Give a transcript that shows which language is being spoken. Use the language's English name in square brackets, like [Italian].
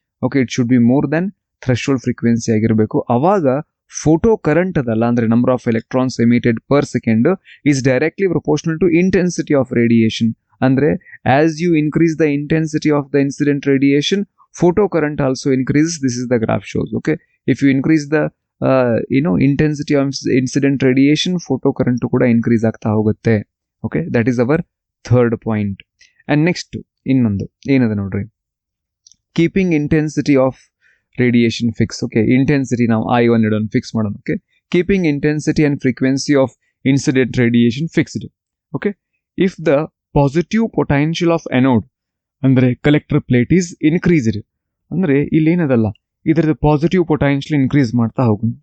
[English] okay, it should be more than threshold frequency [Kannada] ಆಗಿರಬೇಕು. ಅವಾಗ photo current ಅದಲ್ಲ, ಅಂದರೆ [English] Number of electrons emitted per second is directly proportional to intensity of radiation. ಅಂದರೆ as you increase the intensity of the incident radiation, photo current also increases. This is the graph shows. Okay, if you increase the intensity of incident radiation, photo current ಕೂಡ increase [Kannada] ಆಗ್ತಾ ಹೋಗುತ್ತೆ. [English] Okay, that is our third point. And next [Kannada] ಇನ್ನೊಂದು ಏನದ ನೋಡ್ರಿ, [English] Keeping intensity of radiation fix. Okay, [Kannada] intensity ನಾವು I1 ಇಡೋಣ, fix ಮಾಡೋಣ. [English] Okay, keeping intensity and frequency of incident radiation fixed. Okay, if the positive potential of anode ಅಂದರೆ collector plate is increased, [Kannada] ಅಂದರೆ ಇಲ್ಲೇನದಲ್ಲ ಇದರದ್ದು positive potential increase ಮಾಡ್ತಾ ಹೋಗೋಣ.